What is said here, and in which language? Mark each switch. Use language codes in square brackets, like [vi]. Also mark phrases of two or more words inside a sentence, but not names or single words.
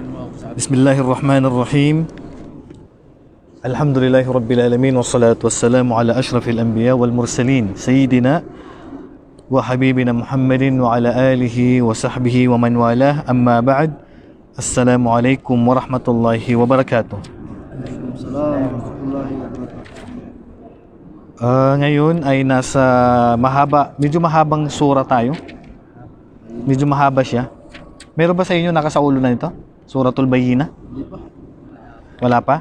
[ar] بسم الله الرحمن الرحيم. الحمد لله رب العالمين. والصلاة والسلام على أشرف الأنبياء والمرسلين سيدنا وحبيبنا محمد وعلى آله وصحبه ومن والاه. أما بعد. السلام عليكم ورحمة الله وبركاته. [tl] Ngayon ay nasa medyo mahabang sura tayo. Medyo mahaba siya. Meron ba sa inyo nakasaulo na ito? Suratul Bayyinah? Wala pa?